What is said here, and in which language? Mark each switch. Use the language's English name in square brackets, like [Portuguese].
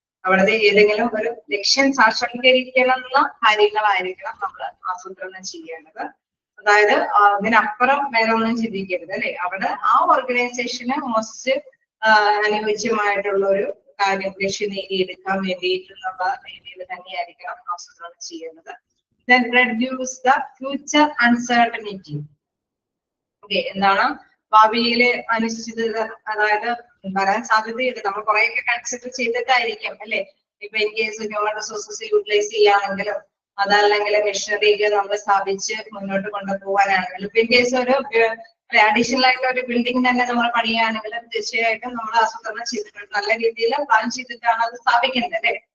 [Malayalam] അവിടുത്തെ ഏതെങ്കിലും ഒരു ലക്ഷ്യം സാക്ഷാത്കരിക്കണമെന്ന കാര്യങ്ങളായിരിക്കണം നമ്മൾ ആസൂത്രണം ചെയ്യേണ്ടത്. അതായത് അതിനപ്പുറം വേറെ ഒന്നും ചിന്തിക്കരുത് അല്ലെ. അവിടെ ആ ഓർഗനൈസേഷന് മോസ്റ്റ് അനുയോജ്യമായിട്ടുള്ള ഒരു കാര്യം ലക്ഷ്യം നേടിയെടുക്കാൻ വേണ്ടിയിട്ടുള്ള രീതിയിൽ തന്നെയായിരിക്കണം ആസൂത്രണം ചെയ്യേണ്ടത്. [English] Then reduce the future uncertainty. [Malayalam] Okay, എന്താണ് ഭാവിയിലെ അനിശ്ചിതത, അതായത് വരാൻ സാധ്യതയുണ്ട്. നമ്മൾ കുറെയൊക്കെ കൺസിഡർ ചെയ്തിട്ടായിരിക്കും അല്ലെ. ഇപ്പൊ in case human resources utilise ചെയ്യാണെങ്കിലും അതല്ലെങ്കിൽ മെഷീനറികൾ നമ്മൾ സ്ഥാപിച്ച് മുന്നോട്ട് കൊണ്ടുപോകാനാണെങ്കിലും ഇപ്പൊ ഇൻ കേസ് ഒരു അഡീഷണൽ ആയിട്ട് ഒരു ബിൽഡിംഗ് തന്നെ നമ്മൾ പണിയുകയാണെങ്കിലും തീർച്ചയായിട്ടും നമ്മൾ ആസൂത്രണം ചെയ്തിട്ടുണ്ട്, നല്ല രീതിയിൽ പ്ലാൻ ചെയ്തിട്ടാണ് അത് സ്ഥാപിക്കുന്നത് അല്ലെ.